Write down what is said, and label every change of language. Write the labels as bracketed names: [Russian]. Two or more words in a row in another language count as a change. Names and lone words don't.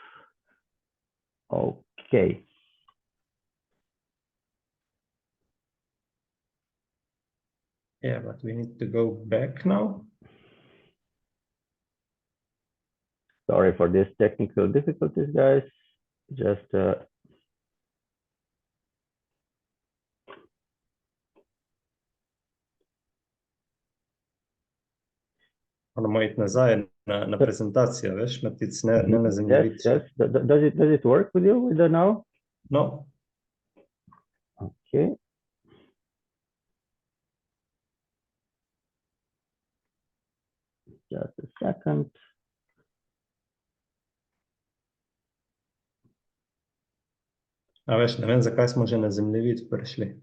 [English] Okay. Yeah, but we need to go back now. Sorry for this technical difficulties, guys. Just [Slovenian] Moramo iti nazaj na prezentacijo, veš, Matic, ne na zemljevid. [English] Yes. Does it work with you with the now? No. Okay. Just a second. [Slovenian] A veš, ne vem, zakaj smo že na zemljevid prišli.